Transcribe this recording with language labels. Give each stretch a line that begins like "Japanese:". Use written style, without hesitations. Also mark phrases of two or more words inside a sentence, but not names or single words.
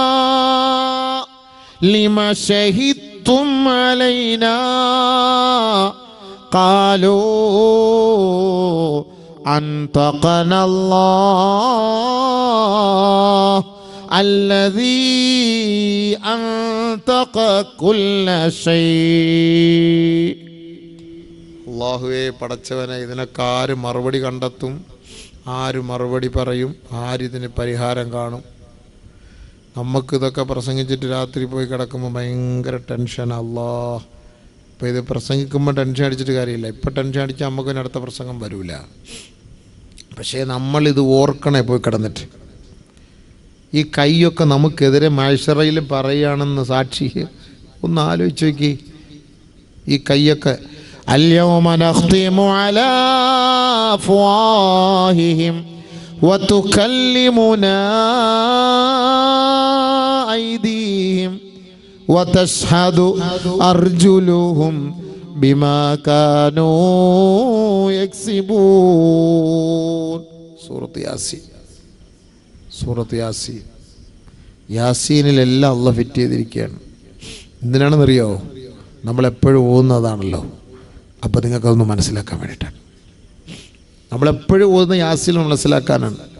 Arabic: قالوا أنطقنا الله الذي أنطق كل شيء.
Malayalam: അല്ലാഹുവേ പടച്ചവനെ, ഇതിനൊക്കെ ആര് മറുപടി കണ്ടെത്തും? ആര് മറുപടി പറയും? ആരിതിന് പരിഹാരം കാണും? നമുക്കിതൊക്കെ പ്രസംഗിച്ചിട്ട് രാത്രി പോയി കിടക്കുമ്പോൾ ഭയങ്കര ടെൻഷൻ. അല്ലാഹ്, ഇപ്പോൾ ഇത് പ്രസംഗിക്കുമ്പോൾ ടെൻഷൻ അടിച്ചിട്ട് കാര്യമില്ല. ഇപ്പോൾ ടെൻഷൻ അടിച്ചാൽ നമുക്ക് അടുത്ത പ്രസംഗം വരില്ല. പക്ഷേ നമ്മളിത് ഓർക്കണേ പോയി കിടന്നിട്ട്. ഈ കൈയൊക്കെ നമുക്കെതിരെ മഹ്ശറയിൽ പറയുകയാണെന്ന് സാക്ഷി ഒന്ന് ആലോചിച്ച് നോക്കി. ഈ കൈയൊക്കെ
Arabic: اليوم نختم على أفواههم وتكلمنا أيديهم وتشهد أرجلهم بما كانوا يكسبون.
Malayalam: സൂറത്ത് യാസീൻ. സൂറത്ത് യാസീൻ. യാസീനിലെല്ലാം അള്ളാഹ് ഫിറ്റ് ചെയ്തിരിക്കുകയാണ്. എന്തിനാണെന്നറിയോ? നമ്മളെപ്പോഴും ഓതുന്നതാണല്ലോ. അപ്പോൾ നിങ്ങൾക്കതൊന്ന് മനസ്സിലാക്കാൻ വേണ്ടിയിട്ടാണ്. നമ്മളെപ്പോഴും ഓതുന്ന യാസീൻ മനസ്സിലാക്കാനാണ്.